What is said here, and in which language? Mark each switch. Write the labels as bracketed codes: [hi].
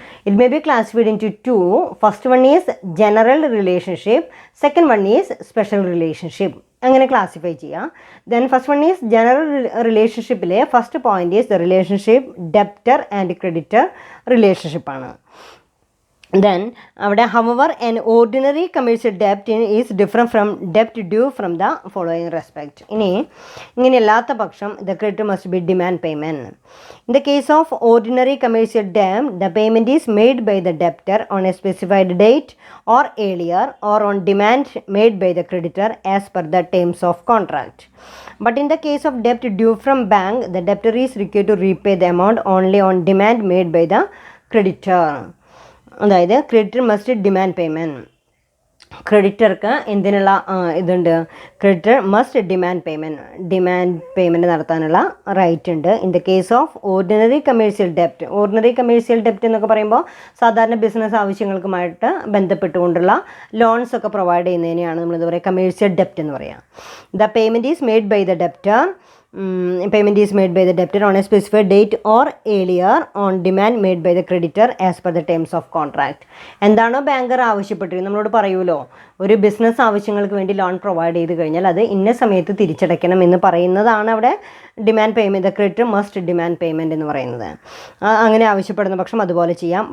[en] It may be classified in two. First one is general relationship, second one is special relationship. [ml] അങ്ങനെ classify ചെയ്യാം. [en] Then first one is general റിലേഷൻഷിപ്പിലെ first point is the relationship debtor and creditor റിലേഷൻഷിപ്പാണ്. Then [ml] അവിടെ [en] however an ordinary commercial debt is different from debt due from the following respect. [ml] ഇങ്ങനെയല്ലാത്ത പക്ഷം [en] the creditor must be demand payment. In the case of ordinary commercial debt, the payment is made by the debtor on a specified date or earlier or on demand made by the creditor as per the terms of contract. But in the case of debt due from bank, the debtor is required to repay the amount only on demand made by the creditor. [ml] അതായത് [en] Creditor must demand payment. [ml] ക്രെഡിറ്റർക്ക് എന്തിനുള്ള ഇതുണ്ട്? [en] creditor must demand payment [ml] നടത്താനുള്ള right ഉണ്ട്. [en] In the case of ordinary commercial ഡെപ്റ്റ്. [ml] Ordinary commercial ഡെപ്റ്റ് എന്നൊക്കെ പറയുമ്പോൾ സാധാരണ business ആവശ്യങ്ങൾക്കുമായിട്ട് ബന്ധപ്പെട്ടുകൊണ്ടുള്ള loans ഒക്കെ പ്രൊവൈഡ് ചെയ്യുന്നതിനെയാണ് നമ്മളെന്താ പറയുക? [en] commercial ഡെപ്റ്റ് [ml] എന്ന് പറയാം. [en] The payment is made by the debtor. Payment is made by the debtor on a specified date or earlier on demand made by the creditor as per the terms of contract. [ml] എന്താണോ banker ആവശ്യപ്പെട്ടിരിക്കുന്നത് നമ്മളോട് പറയുമല്ലോ, ഒരു business ആവശ്യങ്ങൾക്ക് വേണ്ടി loan provide ചെയ്ത് കഴിഞ്ഞാൽ അത് ഇന്ന സമയത്ത് തിരിച്ചടയ്ക്കണം എന്ന് പറയുന്നതാണ് അവിടെ demand payment. [en] the creditor must demand payment [ml] എന്ന് പറയുന്നത്. അങ്ങനെ ആവശ്യപ്പെടുന്ന പക്ഷം അതുപോലെ ചെയ്യാം.